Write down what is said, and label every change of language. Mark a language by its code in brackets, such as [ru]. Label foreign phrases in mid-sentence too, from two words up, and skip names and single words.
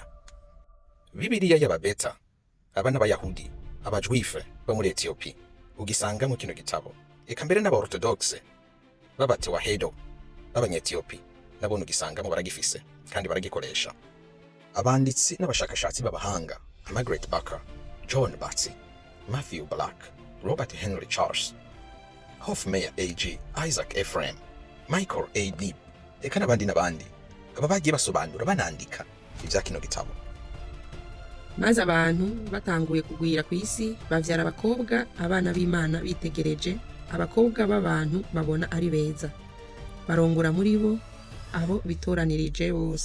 [rn] Bibiliya y'Ababeta, abana b'Abayahudi, Abajwife bo muri Ethiopia, ugisanga mu kino gitabo. Eka mbere n'Abaorthodoxe b'Abatewahedo b'Abanyetiopi nabo ugisangamo baragifise kandi baragikoresha. Abanditsi n'abashakashatsi b'abahanga, Margaret Barker, John Batsi, Matthew Black, Robert Henry Charles, Hofmeyr A.G., Isaac Ephraim, Michael A. Nib, eka n'abandi aba bagiye basobanura banandika ivya kino gitabo. Maze abantu batanguye kugwira ku isi, bavyara abakobwa, abana b'Imana bitegereje, abakobwa b'abantu babona ari beza, barongora muri bo abo bitoranirije bose.